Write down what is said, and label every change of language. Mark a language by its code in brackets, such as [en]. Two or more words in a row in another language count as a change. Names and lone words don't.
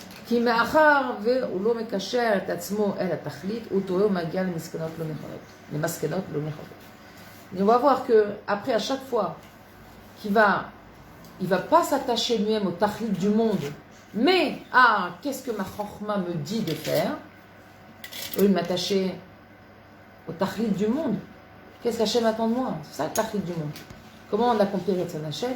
[he] כי מאחר והוא לא מקשר את עצמו אל התכלית, הוא טועה ומגיע למסקנות לא נכונות. [fr] On va voir que après à chaque fois il va pas s'attacher lui-même au tahlit du monde, mais à qu'est-ce que ma chorma me dit de faire, au lieu de m'attacher au tahlit du monde. Qu'est-ce qu'Hachem attend de moi? C'est ça le tahlit du monde. Comment on accomplit [he] רצון השם?